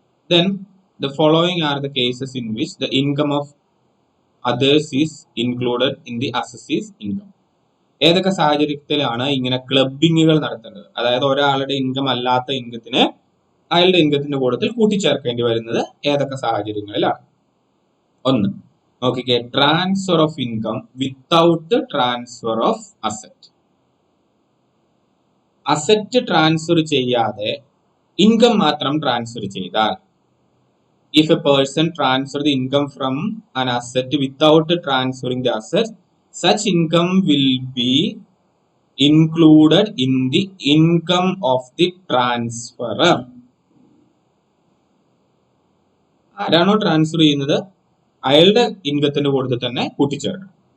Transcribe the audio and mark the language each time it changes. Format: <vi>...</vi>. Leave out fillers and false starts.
<en>Then the following are the cases in which the income of others is included in the assessee's income.</en> <ml>ഏതൊക്കെ സാഹചര്യത്തിലാണ് ഇങ്ങനെ ക്ലബിങ്ങുകൾ നടത്തേണ്ടത്, അതായത് ഒരാളുടെ ഇൻകം അല്ലാത്ത ഇൻകത്തിന് അയാളുടെ ഇൻകത്തിന്റെ കൂട്ടത്തിൽ കൂട്ടിച്ചേർക്കേണ്ടി വരുന്നത് ഏതൊക്കെ സാഹചര്യങ്ങളിലാണ്?</ml> <en>1,</en> <ml>നോക്കിക്കേ,</ml> <en>Transfer of income without transfer of asset.</en> <ml>Asset transfer ചെയ്യാതെ ഇൻകം മാത്രം ട്രാൻസ്ഫർ ചെയ്താൽ,</ml> <en>if a person transfer the income from an asset without transferring the asset, such income will be included in the income of the transferor.</en> <ml>ആരാണോ transfer ചെയ്യുന്നത് അയാളുടെ ഇൻകത്തിന്റെ കൂട്ടത്തിൽ തന്നെ കൂട്ടിച്ചേർക്കണം.</ml>